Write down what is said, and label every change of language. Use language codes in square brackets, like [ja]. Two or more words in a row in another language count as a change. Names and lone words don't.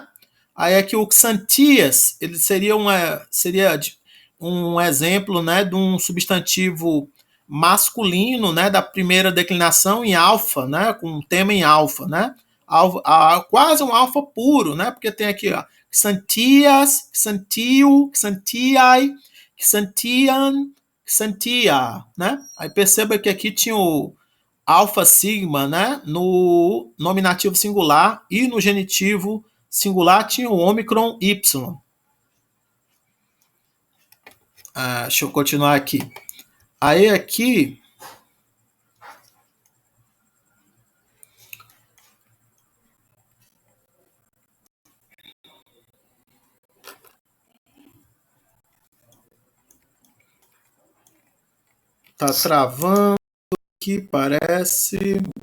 [pt] Aí aqui o Xantias, ele seria um exemplo, né, de um substantivo masculino, né, da primeira declinação em alfa, né, com um tema em alfa, né, quase um alfa puro, né, porque tem aqui, ó, [el] Ξανθίας, Ξανθίου, Ξανθίᾳ, Ξανθίαν, Ξανθία, [pt] né? Aí perceba que aqui tinha o alfa sigma, né, no nominativo singular, e no genitivo singular tinha o ômicron y. Deixa eu continuar aqui. Aí aqui tá travando aqui, parece.